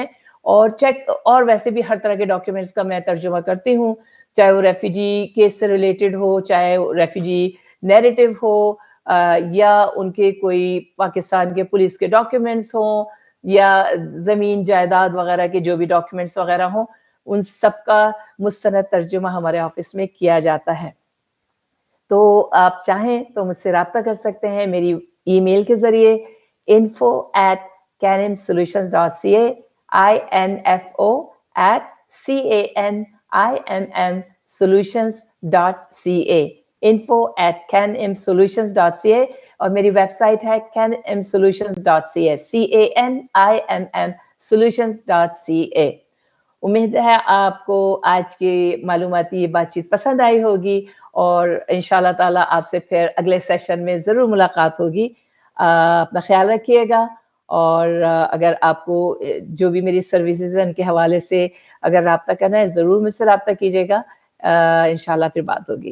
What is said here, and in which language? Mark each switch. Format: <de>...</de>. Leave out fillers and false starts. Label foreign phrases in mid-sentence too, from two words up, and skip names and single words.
<ur>اور چیک, اور ویسے بھی ہر طرح کے ڈاکیومنٹس کا میں ترجمہ کرتی ہوں, چاہے وہ</ur> <en>refugee case</en> <ur>سے ریلیٹڈ ہو, چاہے</ur> <en>refugee narrative</en> <ur>ہو, یا ان کے کوئی پاکستان کے پولیس کے ڈاکیومنٹس ہوں, یا زمین جائیداد وغیرہ کے جو بھی ڈاکیومنٹس وغیرہ ہوں, ان سب کا مستند ترجمہ ہمارے آفس میں کیا جاتا ہے. تو آپ چاہیں تو مجھ سے رابطہ کر سکتے ہیں میری ای میل کے ذریعے info@canimsolutions.ca info@canimsolutions.ca info@canimsolutions.ca اور میری ویب سائٹ ہے canimsolutions.ca canimsolutions.ca. امید ہے آپ کو آج کی معلوماتی بات چیت پسند آئی ہوگی اور انشاءاللہ تعالیٰ آپ سے پھر اگلے سیشن میں ضرور ملاقات ہوگی. اپنا خیال رکھیے گا, اور اگر آپ کو جو بھی میری سروسز ہیں ان کے حوالے سے اگر رابطہ کرنا ہے ضرور مجھ سے رابطہ کیجیے گا, انشاءاللہ پھر بات ہوگی.</ur>